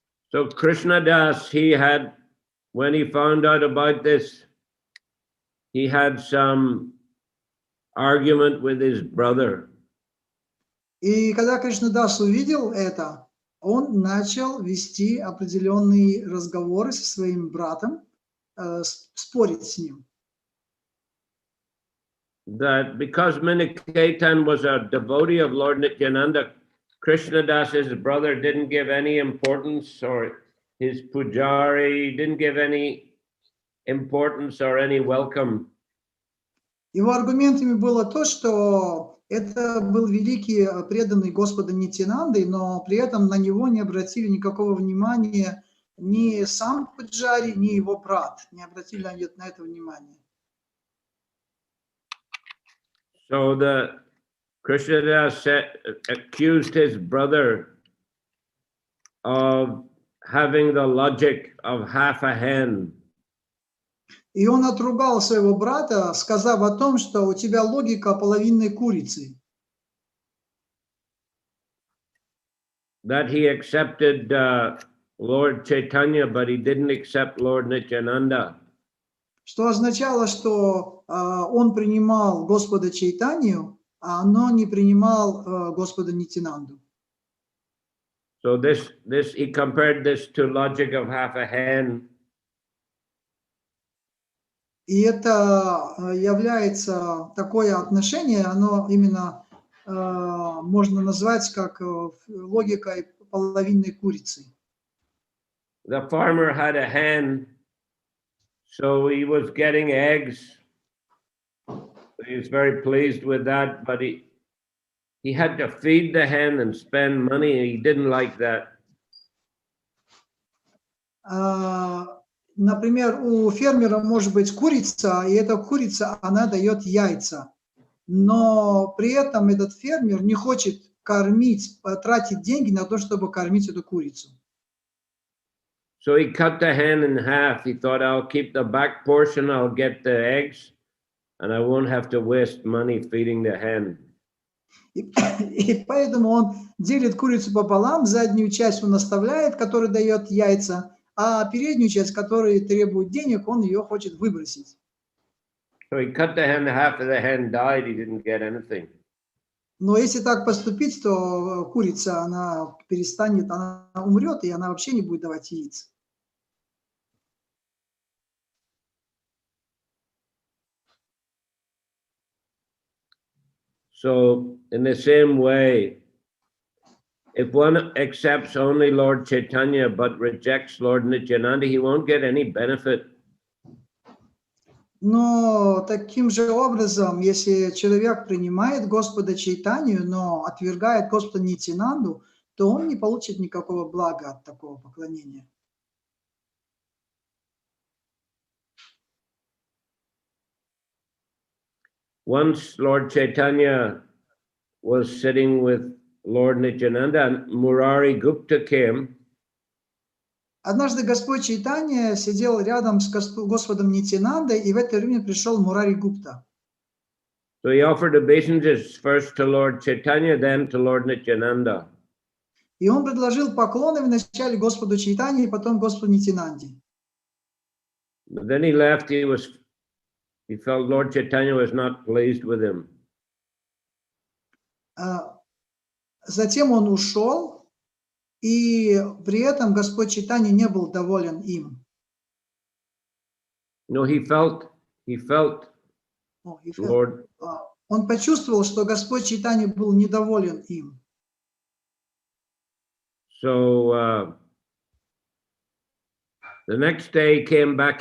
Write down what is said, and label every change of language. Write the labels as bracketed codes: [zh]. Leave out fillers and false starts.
[en] So Krishnadas, when he found out about this, he had some argument with his brother. [ru] И когда Кришнадас увидел это, он начал вести определенные разговоры со своим братом, спорить с ним. [en] That because Minikirtan was a devotee of Lord Nityananda, Krishnadas, his brother, didn't give any importance, or his pujari didn't give any importance or any welcome. [ru] Его аргументами было то, что это был великий преданный Господа Нитьянанды, но при этом на него не обратили никакого внимания ни сам пуджари, ни его брат, не обратили на это внимания. [en] So Krishnadas accused his brother of having the logic of half a hen. [ru] И он отругал своего брата, сказав о том, что у тебя логика половинной курицы. [en] That he accepted Lord Chaitanya, but he didn't accept Lord Nityananda. [ru] Что означало, что он принимал Господа Чайтанью, но не принимал Господа Нитьянанду. [en] So he compared this to logic of half a hen. [ru] И это является такое отношение, оно именно можно назвать как логикой половинной курицы. [en] The farmer had a hen, so he was getting eggs. He was very pleased with that, but he had to feed the hen and spend money, and he didn't like that. [ru] Например, у фермера может быть курица, и эта курица, она дает яйца. Но при этом этот фермер не хочет кормить, тратить деньги на то, чтобы кормить эту курицу. [en] So he cut the hen in half. He thought, I'll keep the back portion, I'll get the eggs, and I won't have to waste money feeding the hen. [ru] И поэтому он делит курицу пополам, заднюю часть он оставляет, которая дает яйца, а переднюю часть, которая требует денег, он ее хочет выбросить. [en] So he cut the hen, half of the hen died, he didn't get anything. [ru] Но если так поступить, то курица, она перестанет, она умрет, и она вообще не будет давать яиц. [en] So in the same way, if one accepts only Lord Chaitanya but rejects Lord Nityananda, he won't get any benefit. [ru] Но таким же образом, если человек принимает Господа Чайтанью, но отвергает Господа Нитянанду, то он не получит никакого блага от такого поклонения. [en] Once Lord Chaitanya was sitting with Lord Nityananda and Murari Gupta came. [ru] Однажды Господь Чайтанья сидел рядом с Господом Нитянандой, и в это время пришел Мурари Гупта. [en] So he offered obeisances first to Lord Chaitanya, then to Lord Nityananda. [ru] И он предложил поклоны вначале Господу Чайтанье, потом Господу Нитянанде. [en] But then he left. He felt Lord Chaitanya was not pleased with him. [ru] Затем он ушел. И при этом Господь Чайтанья не был доволен им. [en] No, he felt Lord. [ru] Он почувствовал, что Господь Чайтанья был недоволен им. [en] So the next day he came back.